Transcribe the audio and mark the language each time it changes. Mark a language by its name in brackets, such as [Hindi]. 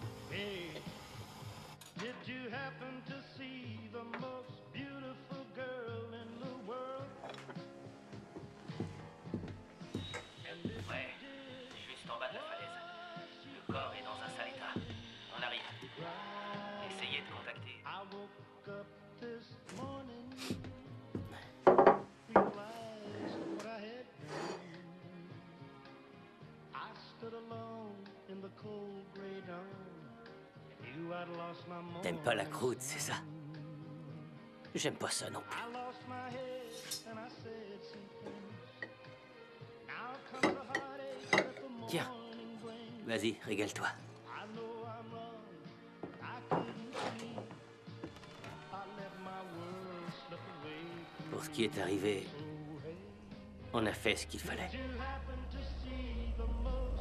[English] Hey, did you happen to see the most beautiful girl in the world? [French] Ouais, juste en bas de la falaise. Le corps est dans un sale état. On arrive. Essayez de contacter. [English] I woke up this morning, realized what I had done. I stood alone in the cold gray dawn. Knew I'd lost my moment. [French] T'aimes pas la croûte, c'est ça? J'aime pas ça non plus. [English] I lost my head and I said some things. Now comes the heartache that the [French] Tiens, [English] morning brings. [French] vas-y, régale-toi. [English] I know I'm wrong. I couldn't see. I let my world slip away. [French] Pour ce qui est arrivé, on a fait ce qu'il fallait. [English] You happen to see the most.